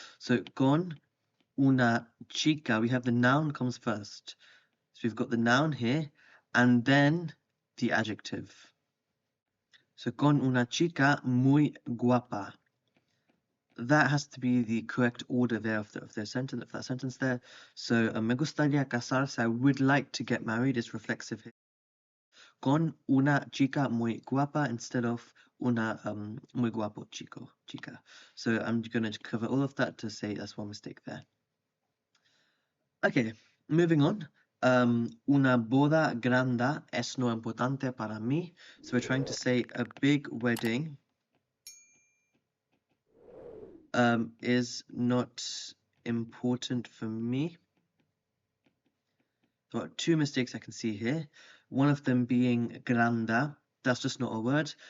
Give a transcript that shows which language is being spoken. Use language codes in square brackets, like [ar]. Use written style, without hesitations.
[en] So [es] con una chica, [en] we have the noun comes first. So we've got the noun here and then the adjective. [es] So con una chica muy guapa. [en] That has to be the correct order there of that sentence there. So [es] me gustaría casarse, [en] I would like to get married, is reflexive here. [es] Con una chica muy guapa [en] instead of [es] una muy guapo chica. [en] So I'm going to cover all of that to say that's one mistake there. Okay, moving on. [es] Una boda grande es no importante para mí. [en] So we're trying to say a big wedding is not important for me. There are two mistakes I can see here. One of them being grande. That's just not a word.